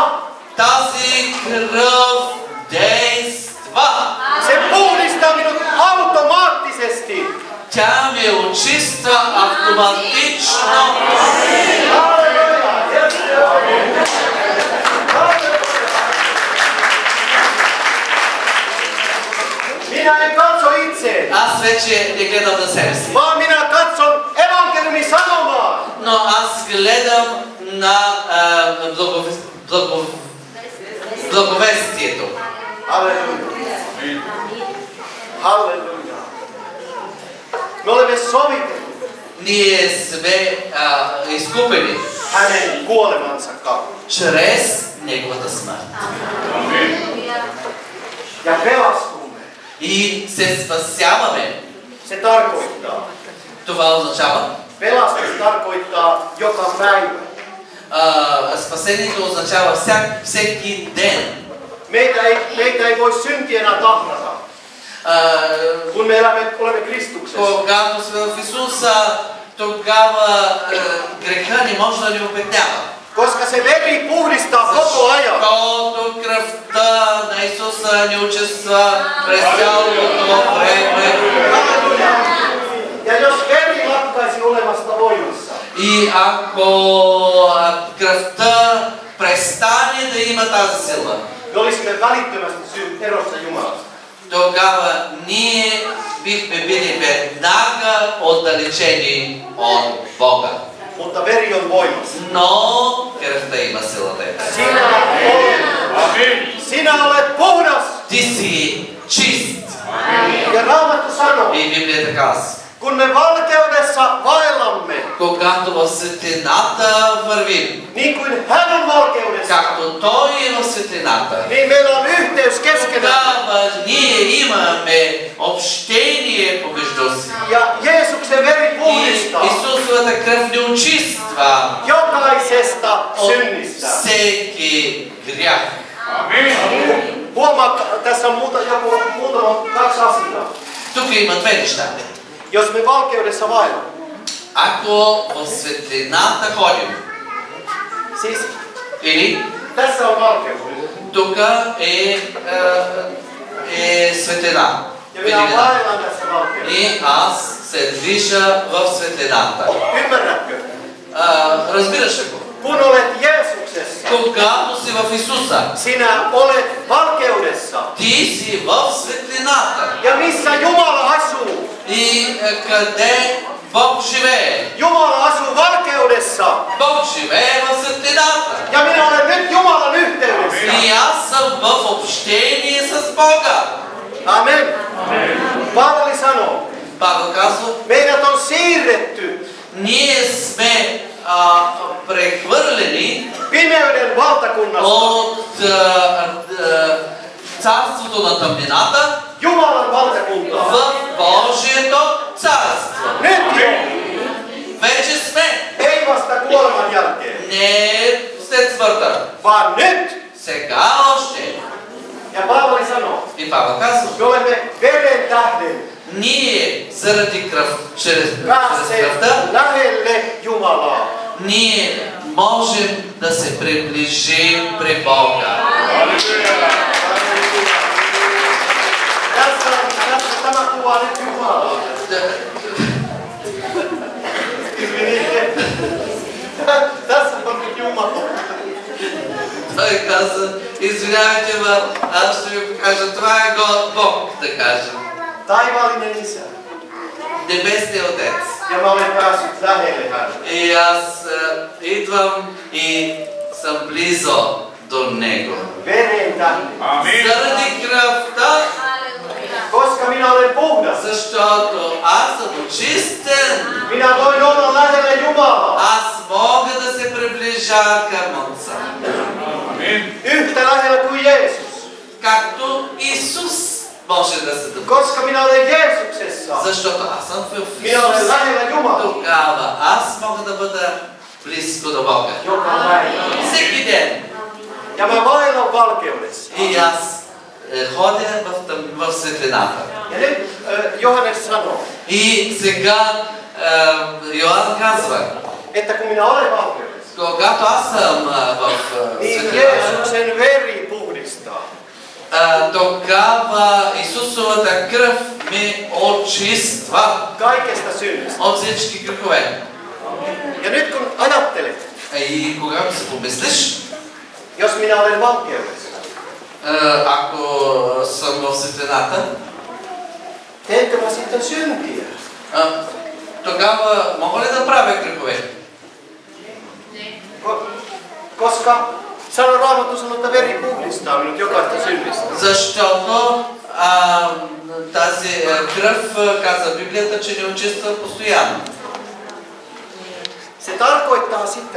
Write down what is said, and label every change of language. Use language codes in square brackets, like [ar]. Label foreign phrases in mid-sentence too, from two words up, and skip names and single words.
[bg] тази кръв действа. [fi] Se puhdistaa minut automaattisesti. [bg] Тя ме очиства автоматично. [fi] Halleluja. Minä en katso itseäni, [bg] Аз вече не гледам на себе си, [fi] vaan minä katson evankeliumin sanomaa. [bg] но аз гледам на благовестието. [fi] Halleluja. Halleluja. Me olemme sovitelleet [bg] Ние сме изкупени [fi] hänen kuolemansa kautta. [bg] чрез неговата смърт. [fi] Ja pelastumme. [bg] И се спасяваме. [fi] Se tarkoittaa. [bg] Това означава, [fi] Pelastus tarkoittaa joka päivä. [bg] спасението означава всеки ден. [fi] Meitä ei voi synti enää tahrata, kun me olemme Kristuksessa. [bg] Когато сме в Исуса, тогава греха не може да ни опетнява. [fi] Koska se veri puhdistaa koko ajan. [bg] Защото кръвта на Исуса ни очиства през цялото време. [fi] Ja jos veri lakkaisi olemasta voimassa, [bg] И ако кръвта престане да има тази сила, [fi] me olisimme välittömästi erossa Jumalasta. [bg] тогава ние бихме били веднага отдалечени от Бога. [fi] Mutta veri on voimassa. [bg] Но кръвта има силата. [fi] Sinä olet puhdas. [bg] Ти си чист. [fi] Ja Raamattu sanoo, [bg] И Библията казва, [fi] kun me valkeudessa vaellamme, [bg] когато в светлината вървим, [fi] niin kuin hän on valkeudessa, [bg] както Той е в светлината, [fi] niin meillä on yhteys keskenään. [bg] тогава ние имаме общение помежду си. [fi] Ja Jeesuksen veri [bg] И [fi] puhdistaa [bg] Исусовата кръв ни очиства [fi] jokaisesta [bg] от [fi] synnistä. [bg] всеки грях. [fi] Huomaa, tässä on kaksi asiaa. [bg] Тук има две неща. [fi] Jos me valkeudessa vaellamme, [bg] Ако в светлината ходим, [fi] siis [bg] или [fi] tässä on valkeus. [bg] тук е светлина, [fi] Ja minä vaellan tässä valkeudessa. [bg] и аз се движа в светлината. [fi] Ymmärrätkö? [bg] Разбираш ли го? [fi] Kun olet Jeesuksessa, [bg] Когато си в Исуса, [fi] sinä olet valkeudessa. [bg] ти си в светлината. [fi] Ja missä Jumala asuu? [bg] И къде Бог живее? [fi] Jumala asuu valkeudessa. [bg] Бог живее в светлината. [fi] Ja minä olen nyt Jumalan yhteydessä. [bg] И аз съм в общение с Бога. [fi] Amen. Paavali sanoo, [bg] Павел казва, [fi] meidät on siirretty [bg] ние сме прехвърлени [fi] pimeyden valtakunnasta [bg] от царството на тъмнината [fi] Jumalan valtakuntaan. [bg] в Божието царство. [fi] Nyt jo, [bg] Вече сме. [fi] ei vasta kuoleman jälkeen, [bg] Не след смъртта. [fi] vaan nyt. [bg] Сега още. [fi] Ja Paavali sanoo, [bg] И Павел казва, [fi] me olemme veren tähden [bg] ние заради кръв, чрез [fi] päässeet [bg] кръвта, [fi] lähelle Jumalaa. [bg] ние можем да се приближим при Бога. [fi] Tämä kuvaa nyt Jumalaa. Tässä on nyt Jumala. [bg] Той каза, извинявайте, аз ще ви покажа, това е Бог, да кажем. [fi] Taivaallinen Isä. [bg] Небесният Отец. [fi] Ja mä olen päässyt lähelle häntä. [bg] И аз идвам и съм близо до Него. [fi] Veren tähden. [bg] Заради кръвта, [fi] Koska minä olen puhdas, [bg] защото аз съм очистен. [fi] minä voin olla lähellä Jumalaa. [bg] Аз мога да се приближа към Отца. [fi] Yhtä lähellä kuin Jeesus. [bg] Както Исус може да се доближи. [fi] Koska minä olen Jeesuksessa, [bg] Защото аз съм в [fi] minä olen [bg] Исус. [fi] lähellä Jumalaa. [bg] Тогава аз мога да бъда близко до Бога. [fi] Joka päivä. [bg] Всеки ден. [fi] Ja mä vaellan valkeudessa. [bg] И аз ходя в светлината. [fi] Ja nyt Johannes sanoo, [bg] И сега Йоан казва, [fi] että kun minä olen valkeudessa, [bg] когато аз съм в [fi] niin [bg] светлината, [fi] Jeesuksen veri puhdistaa. [bg] тогава Исусовата кръв ме очиства [fi] Kaikesta synnistä. [bg] от всички грехове. [fi] Ja nyt kun ajattelet, [bg] И когато се помислиш, [fi] jos minä olen valkeudessa, [bg] ако съм в светлината, [fi] teetkö mä sitten syntiä? [bg] тогава мога ли да правя грехове? [fi] Koska Raamattu sanoo, että veri puhdistaa minut jokaista synnistä. [bg] Защото тази кръв, каза Библията, че ни очиства постоянно. [fi] Se tarkoittaa sitä,